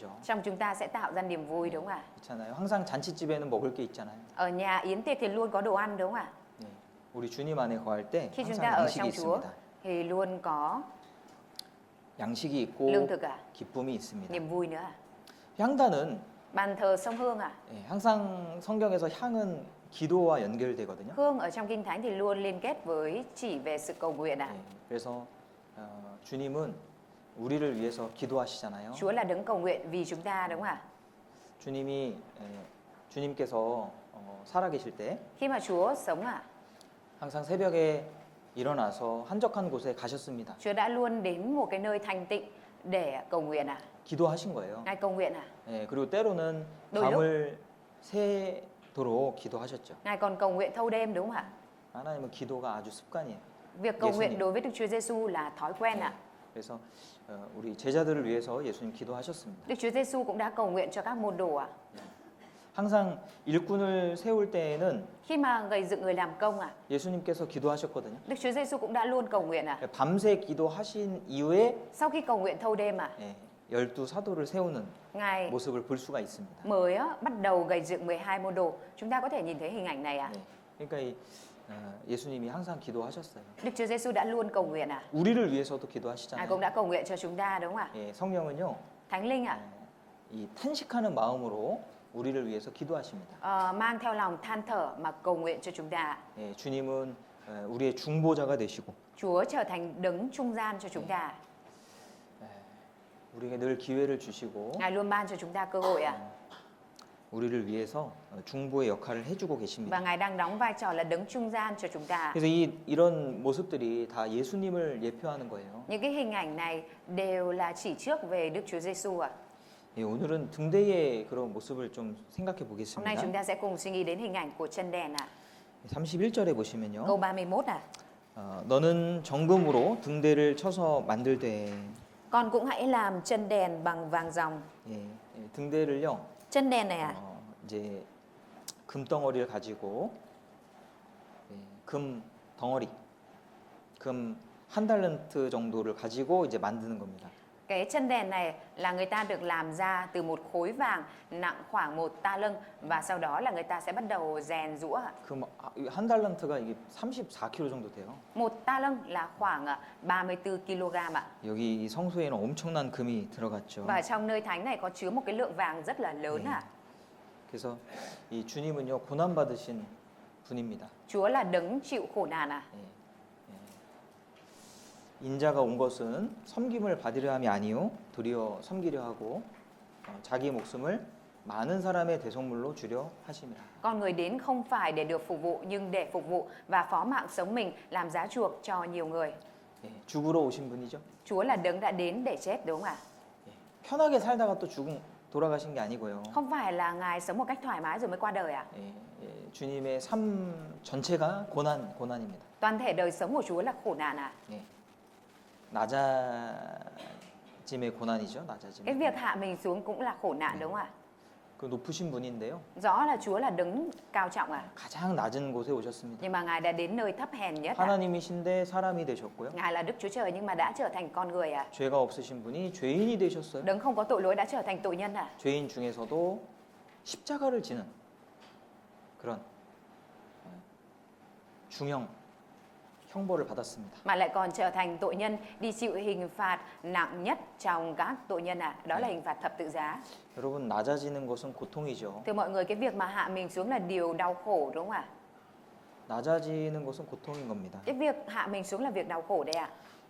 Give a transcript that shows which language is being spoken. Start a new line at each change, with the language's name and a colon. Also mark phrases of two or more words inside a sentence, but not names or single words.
Vietnamese: trong chúng ta sẽ tạo ra niềm vui đúng không ạ?
Korean: 그렇잖아요. 항상 잔치집에는 먹을 게 있잖아요.
Vietnamese: Ở nhà yến tiệc thì luôn có đồ ăn đúng không ạ?
Korean: 네. 우리 주님 안에 거할 때
Vietnamese: Khi chúng
Korean: 항상
Vietnamese: ta ở
Korean: 양식이
Vietnamese: trong Chúa
Korean: 있습니다.
Vietnamese: thì luôn có
Korean: 양식이 있고
Vietnamese: lương thực ạ,
Korean: 기쁨이 있습니다.
Vietnamese: niềm vui nữa ạ.
Korean: 향단은
Vietnamese: Bàn thờ sông Hương ạ.
Korean: 항상 성경에서 향은 기도와 연결되거든요.
Vietnamese: Hương ở trong Kinh Thánh thì luôn liên kết với chỉ về sự cầu nguyện ạ.
Korean: 그래서 주님은 우리를 위해서 기도하시잖아요.
Vietnamese: Chúa là đấng cầu nguyện vì chúng ta đúng không ạ?
Korean: 주님께서 살아계실 때
Vietnamese: Khi mà Chúa sống ạ,
Korean: 항상 새벽에 일어나서 한적한 곳에 가셨습니다.
Vietnamese: Chúa đã luôn đến một cái nơi thanh tịnh để cầu nguyện ạ.
Korean: 기도하신 거예요.
Vietnamese: Ngài cầu nguyện ạ.
Korean: 그리고 때로는
Vietnamese: đôi lúc
Korean: 밤을 새도록 기도하셨죠.
Vietnamese: Ngài còn cầu nguyện thâu đêm đúng không ạ?
Korean: 하나님은 기도가 아주 습관이에요.
Vietnamese: Việc cầu
Korean: 예수님.
Vietnamese: nguyện đối với Đức Chúa Giêsu là thói quen ạ.
Korean: 그래서 우리 제자들을 위해서 예수님 기도하셨습니다.
Vietnamese: Đức Chúa Giêsu cũng đã cầu nguyện cho các môn đồ ạ.
Korean: 항상 일꾼을 세울 때에는
Vietnamese: Khi mà gầy dựng người làm công ạ,
Korean: 예수님께서 기도하셨거든요.
Vietnamese: Đức Chúa Giêsu cũng đã luôn cầu nguyện ạ.
Korean: 밤새 기도하신 이후에
Vietnamese: Sau khi cầu nguyện thâu đêm ạ,
Korean: 12 사도를 세우는
Vietnamese: Ngài
Korean: 모습을 볼 수가 있습니다.
Vietnamese: mới bắt đầu gầy dựng 12 môn đồ. Chúng ta có thể nhìn thấy hình ảnh này ạ.
Korean: 그러니까 예수님이 항상 기도하셨어요.
Vietnamese: Đức Chúa Giêsu đã luôn cầu nguyện ạ.
Korean: 우리를 위해서도
Vietnamese: Ngài
Korean: 기도하시잖아요.
Vietnamese: cũng đã cầu nguyện cho chúng ta đúng không ạ?
Korean: 성령은요,
Vietnamese: Thánh Linh ạ,
Korean: 이 탄식하는 마음으로 우리를 위해서 기도하십니다.
Vietnamese: mang theo lòng than thở mà cầu nguyện cho chúng ta.
Korean: 주님은 우리의 중보자가 되시고
Vietnamese: Chúa trở thành đấng trung gian cho chúng ta.
Korean: 우리에게 늘 기회를 주시고
Vietnamese: Ngài luôn ban cho chúng ta cơ hội ạ.
Korean: 우리를 위해서 중보의 역할을 해주고
Vietnamese: Và
Korean: 계십니다.
Vietnamese: Ngài đang đóng vai trò là đấng trung gian cho chúng ta.
Korean: 그래서 이런 모습들이 다 예수님을 예표하는 거예요.
Vietnamese: Những cái hình ảnh này đều là chỉ trước về Đức Chúa Giêsu ạ.
Korean: 오늘은 등대의 그런 모습을 좀 생각해
Vietnamese: Hôm nay chúng
Korean: 보겠습니다.
Vietnamese: ta sẽ cùng suy nghĩ đến hình ảnh của chân đèn ạ.
Korean: 31절에 보시면요.
Vietnamese: Câu 31 ạ.
Korean: 너는 정금으로 등대를 쳐서 만들되.
Vietnamese: Con cũng hãy làm chân đèn bằng vàng ròng.
Korean: 등대를요.
Vietnamese: Chân đèn này ạ.
Korean: 이제 금덩어리를 가지고 금 덩어리, 금 한 달란트 정도를 가지고 이제 만드는 겁니다.
Vietnamese: Cái chân đèn này là người ta được làm ra từ một khối vàng nặng khoảng 1 ta lâng và sau đó là người ta sẽ bắt đầu rèn giũa ạ.
Korean: 한 달란트가 이게 34kg 정도 돼요.
Vietnamese: 1 ta lâng là khoảng 34 kg ạ.
Korean: 여기 이 성소에는 엄청난 금이 들어갔죠.
Vietnamese: Và trong nơi thánh này có chứa một cái lượng vàng rất là lớn ạ.
Korean: 그래서 이 주님은요 고난 받으신 분입니다.
Vietnamese: Chúa là đấng chịu khổ nạn ạ.
Korean: 인자가 온 것은 섬김을 받으려 함이 아니요 도리어 섬기려 하고 자기 목숨을 많은 사람의 대속물로 주려 하심이라.
Vietnamese: Con người đến không phải để được phục vụ nhưng để phục vụ và phó mạng sống mình làm giá chuộc cho nhiều người.
Korean: 예, 죽으러 오신 분이죠.
Vietnamese: Chúa là đấng đã đến để chết đúng không ạ?
Korean: 예, 편하게 살다가 또 돌아가신 게 아니고요.
Vietnamese: Không phải là Ngài sống một cách thoải mái rồi mới qua đời ạ.
Korean: 예, 예, 주님의 삶 전체가 고난입니다.
Vietnamese: Toàn thể đời sống của Chúa là khổ nạn ạ.
Korean: 예, 낮아짐의 고난이죠.
Vietnamese: Cái
Korean: 낮아짐.
Vietnamese: việc hạ mình xuống cũng là khổ nạn đúng không ạ?
Korean: 그 높으신 분인데요.
Vietnamese: Rõ là Chúa là đấng cao trọng ạ.
Korean: 가장 낮은 곳에 오셨습니다.
Vietnamese: Nhưng mà Ngài đã đến nơi thấp hèn nhất ạ.
Korean: 하나님이신데 사람이 되셨고요.
Vietnamese: Ngài là Đức Chúa Trời nhưng mà đã trở thành con người ạ.
Korean: 죄가 없으신 분이 죄인이 되셨어요.
Vietnamese: Đấng không có tội lỗi đã trở thành tội nhân ạ.
Korean: 죄인 중에서도 십자가를 지는 그런 중형 형벌을 받았습니다.
Vietnamese: Mà lại còn trở thành tội nhân đi chịu hình phạt nặng nhất trong các tội nhân ạ. Đó là hình phạt thập tự giá.
Korean: 여러분 낮아지는 것은 고통이죠.
Vietnamese: Thưa mọi người, cái việc mà hạ mình xuống là điều đau khổ đúng không ạ?
Korean: 낮아지는 것은 고통인 겁니다.
Vietnamese: Cái việc hạ mình xuống là việc đau khổ đấy ạ.